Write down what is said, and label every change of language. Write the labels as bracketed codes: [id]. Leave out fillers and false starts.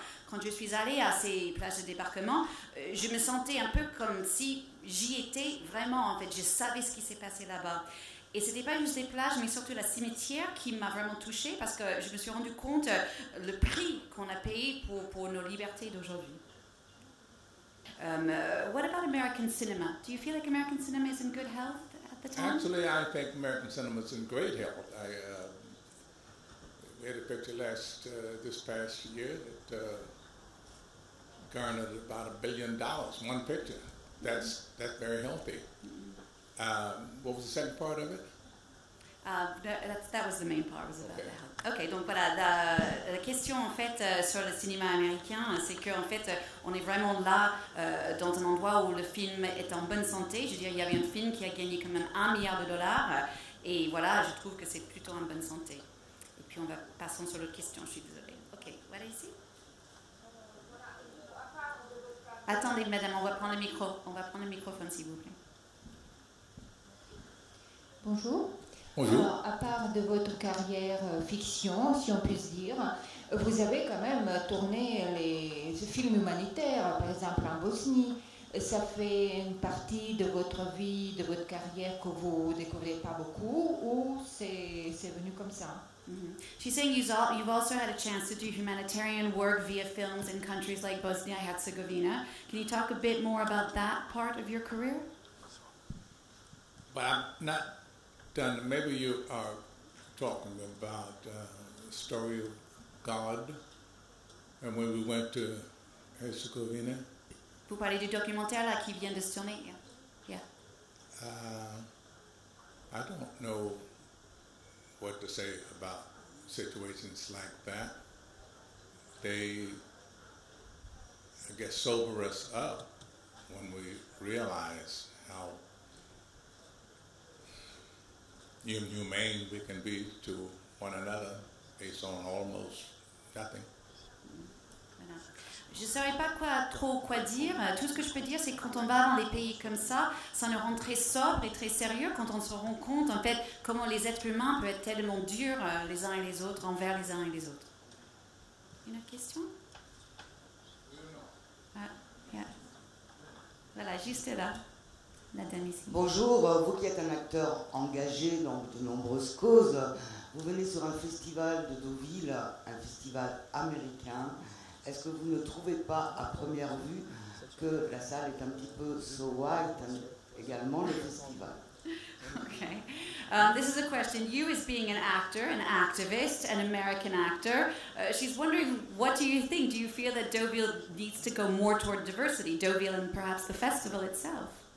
[fr] Quand je suis allée à ces plages de débarquement, je me sentais un peu comme si j'y étais vraiment. En fait, je savais ce qui s'est passé là-bas. Et ce n'était pas juste les plages, mais surtout la cimetière qui m'a vraiment touchée parce que je me suis rendu compte le prix qu'on a payé pour nos libertés d'aujourd'hui. [en] What about American cinema? Do you feel like American cinema is in good health at the time? Actually, I think American cinema is in great health. We had a picture this past year that garnered about $1 billion. One picture. That's very healthy. What was the second part of it? That was the main part. Was about the health. [fr] Ok, donc voilà, la question en fait sur le cinéma américain, c'est qu'en fait on est vraiment là dans un endroit où le film est en bonne santé. Je veux dire, il y avait un film qui a gagné quand même $1 milliard et voilà, je trouve que c'est plutôt en bonne santé. Et puis on va passer sur l'autre question, je suis désolée. Ok, voilà ici. Attendez madame, on va prendre le micro. On va prendre le microphone s'il vous plaît. Bonjour. Bonjour. Alors, à part de votre carrière fiction, si on puisse dire, vous avez quand même tourné les films humanitaires, par exemple en Bosnie. Ça fait une partie de votre vie, de votre carrière que vous ne découvrez pas beaucoup ou c'est venu comme ça? Mm-hmm. [en] She's saying you've also had a chance to do humanitarian work via films in countries like Bosnia-Herzegovina. Can you talk a bit more about that part of your career? But I'm not done. Maybe you are talking about the story of God and when we went to Herzegovina. [fr] Vous parlez du documentaire là qui vient de se tourner. [en] Yeah. I don't know what to say about situations like that. They, I guess, sober us up when we realize how inhumane we can be to one another based on almost nothing. [fr] Voilà. Je ne saurais pas quoi dire. Tout ce que je peux dire, c'est que quand on va dans des pays comme ça nous rend très sobre et très sérieux quand on se rend compte, en fait, comment les êtres humains peuvent être tellement durs les uns et les autres, envers les uns et les autres. Une autre question? Yeah. Voilà, juste là. La dame ici. Bonjour, vous qui êtes un acteur engagé dans de nombreuses causes, vous venez sur un festival de Deauville, un festival américain. Est-ce que vous ne trouvez pas à première vue que la salle est un petit peu [en] so white, [fr] également le festival? [en] Okay. This is a question. You, as being an actor, an activist, an American actor, she's wondering, what do you think? Do you feel that Deauville needs to go more toward diversity, Deauville and perhaps the festival itself?